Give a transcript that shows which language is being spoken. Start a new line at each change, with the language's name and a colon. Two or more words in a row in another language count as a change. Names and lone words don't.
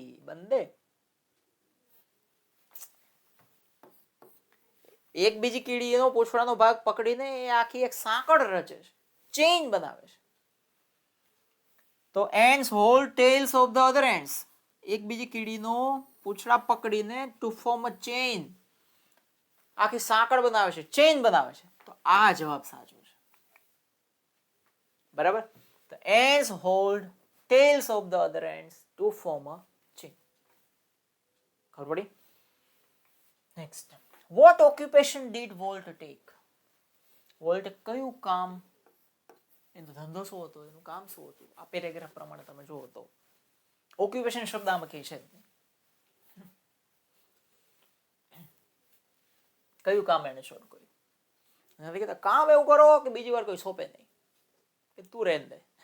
Gujarati: બંદે એક બીજી કીડીનો પૂંછડાનો ભાગ પકડીને એ આખી એક સાંકળ રચે છે, ચેઇન બનાવે છે. તો
English: ants hold tails of the other ants,
Gujarati: એક બીજી કીડીનો પૂંછડા પકડીને
English: to form a chain,
Gujarati: આખી સાંકળ બનાવે છે, ચેઇન બનાવે છે. તો આ જવાબ સાચો છે. બરાબર?
English: The ants hold tails of the other ants to form a chain.
Gujarati: ખબર પડી?
English: Next. What occupation did Walt take?
Gujarati: વોલ્ટે કયું કામ, એનો ધંધો શું હતો, એનું કામ શું હતું, આ પેરેગ્રાફ પ્રમાણે તમે જુઓ તો ઓક્યુપેશન શબ્દ આમાં કઈ છે, કયું કામ એને શરૂ કર્યું. નથી કહેતા કામ એવું કરો કે બીજી વાર કોઈ સોંપે નહીં, કે
Hindi: तू रहने दे.